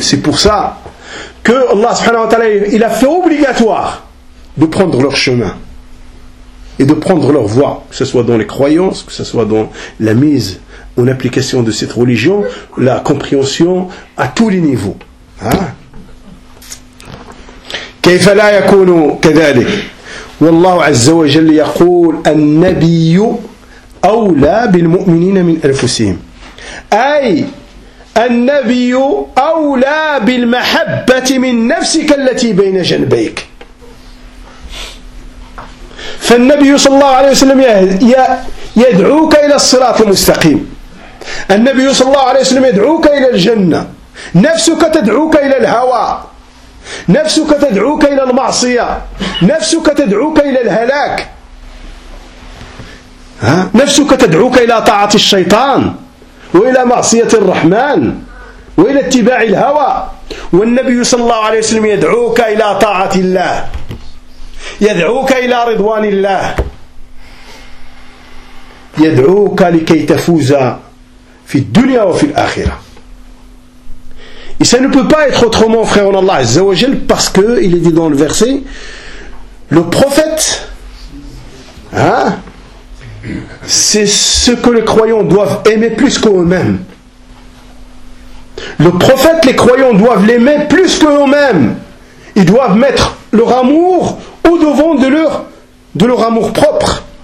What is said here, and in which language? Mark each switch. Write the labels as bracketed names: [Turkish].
[French] C'est pour ça que Allah subhanahu wa ta'ala il a fait obligatoire de prendre leur chemin et de prendre leur voie, que ce soit dans les croyances, que ce soit dans la mise en application de cette religion, la compréhension à tous les niveaux. [Arabic] Hein? كيف لا يكون كذلك والله عز وجل يقول النبي أولى بالمؤمنين من أنفسهم، أي النبي أولى بالمحبة من نفسك التي بين جنبيك. فالنبي صلى الله عليه وسلم يدعوك إلى الصراط المستقيم، النبي صلى الله عليه وسلم يدعوك إلى الجنة، نفسك تدعوك إلى الهوى، نفسك تدعوك إلى المعصية، نفسك تدعوك إلى الهلاك، نفسك تدعوك إلى طاعة الشيطان وإلى معصية الرحمن وإلى اتباع الهوى، والنبي صلى الله عليه وسلم يدعوك إلى طاعة الله، يدعوك إلى رضوان الله، يدعوك لكي تفوز في الدنيا وفي الآخرة. [French] Et ça ne peut pas être autrement, frère en Allah, Azzawajal, parce que, il est dit dans le verset, le prophète, hein, c'est ce que les croyants doivent aimer plus qu'eux-mêmes. Le prophète, les croyants doivent l'aimer plus qu'eux-mêmes. Ils doivent mettre leur amour au-devant de leur amour propre.